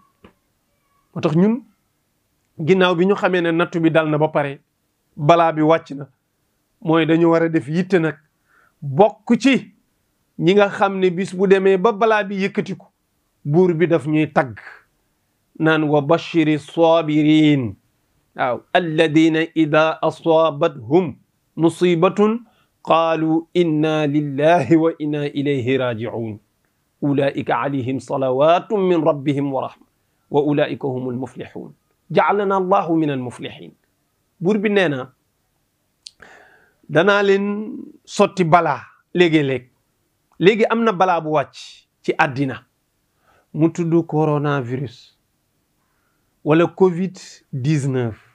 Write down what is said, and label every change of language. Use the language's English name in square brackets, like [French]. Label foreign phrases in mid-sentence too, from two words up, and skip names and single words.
[Wolof] moo tax ñun ginnaaw bi ñu xamee ne nattu bi dal na ba pare, balaa bi wàcc na, mooy dañu war a def yitte nag bokk ci ñi nga xam ne bis bu demee ba balaa bi yëkkatiku, buur bi daf ñuy tagg naan [Arabic] وبشر الصابرين. waaw, الذين إذا أصابتهم مصيبة قالوا إنا لله وإنا إليه راجعون أولئك عليهم صلوات من ربهم ورحمة وأولئك هم المفلحون جعلنا الله من المفلحين. [Wolof] buur bi nee na danaa leen sotti balaa léegi am na balaa bu wàcc ci àddina mu tudd coronavirus wala Covid-19.